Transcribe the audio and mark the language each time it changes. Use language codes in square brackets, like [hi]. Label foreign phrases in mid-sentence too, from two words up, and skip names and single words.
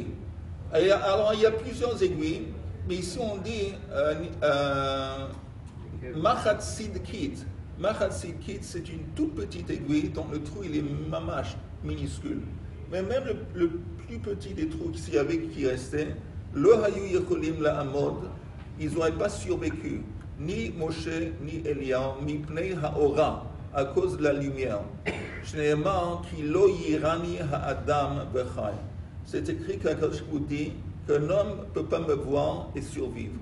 [fr] Et alors, il y a plusieurs aiguilles, mais ici on dit [he] מחט סדקית. מחט סדקית, [fr] c'est une toute petite aiguille dont le trou il est mamash, minuscule. Mais même le plus petit des trous qui restait, [he] לא היו יכולים לעמוד, [fr] ils n'auraient pas survécu, ni Moshe, ni Eliyahu, [he] מפני האורה, [fr] à cause de la lumière. [he] שנאמר כי לא יראני האדם וחי. [fr] C'est écrit qu'Akadosh Baruch Hu dit qu'un homme ne peut pas me voir et survivre.